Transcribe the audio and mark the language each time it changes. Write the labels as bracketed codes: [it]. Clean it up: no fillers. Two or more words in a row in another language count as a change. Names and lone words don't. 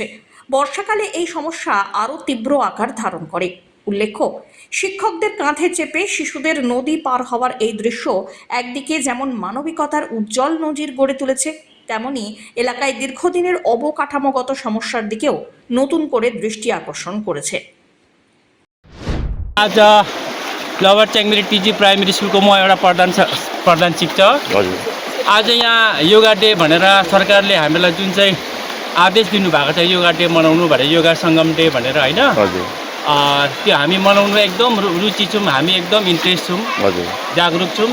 [bn] বর্ষাকালে এই সমস্যা আরও তীব্র আকার ধারণ করে। উল্লেখ্য, শিক্ষকদের কাঁধে চেপে শিশুদের নদী পার হওয়ার এই দৃশ্য একদিকে যেমন মানবিকতার উজ্জ্বল নজির গড়ে তুলেছে, তেমনি এলাকায় দীর্ঘদিনের অবকাঠামোগত সমস্যার দিকেও নতুন করে দৃষ্টি আকর্ষণ করেছে। [ne] आज लोवर च्याङ्मिरी टिजी प्राइमेरी स्कुलको म एउटा प्रधान शिक्षक। आज यहाँ [en] yoga day [ne] भनेर सरकारले हामीलाई जुन चाहिँ आदेश दिनुभएको छ, [en] yoga day [ne] मनाउनु भनेर, योगा सङ्गम डे भनेर होइन, त्यो हामी मनाउनु एकदम रुचि छौँ, हामी एकदम इन्ट्रेस्ट छौँ, जागरुक छौँ।